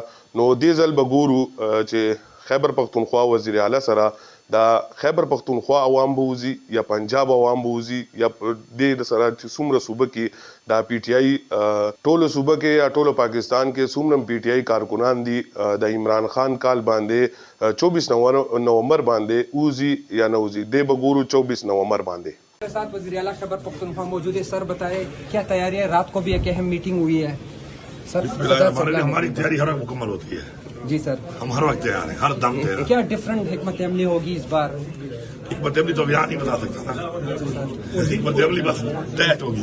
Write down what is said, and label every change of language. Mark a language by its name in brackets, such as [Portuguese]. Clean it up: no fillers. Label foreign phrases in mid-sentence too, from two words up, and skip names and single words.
[Pashto] نو دې ځل به ګورو چې خیبر پختونخوا وزیر اعلی سره دا خیبر پختونخوا عوام به وځي یا پنجاب عوام به وځي یا د سره چې څومره صوبه کې دا پی ټی آی ټولو صوبه کې یا ټولو پاکستان کې څومره پی ټی آی کارکنان دي د عمران خان کال باندې 24 نومبر باندې وځي یا نه وځي دې به ګورو 24 نومبر باندې. [Urdu] میرے ساتھ وزیر اعلیٰ خیبر پختونخوا موجود ہے. سر بتائیں کیا تیاری ہے؟ رات کو بھی ایک اہم میٹنگ ہوئی ہے سر. ہماری تیاری ہر وقت مکمل ہوتی ہے. جی سر ہم ہر وقت تیار ہیں, ہر دم تیار. کیا ڈفرنٹ حکمت عملی ہوگی اس بار؟ حکمت عملی تو اب یہاں نہیں بتا سکتا نا, حکمت عملی بس طے ہوگی.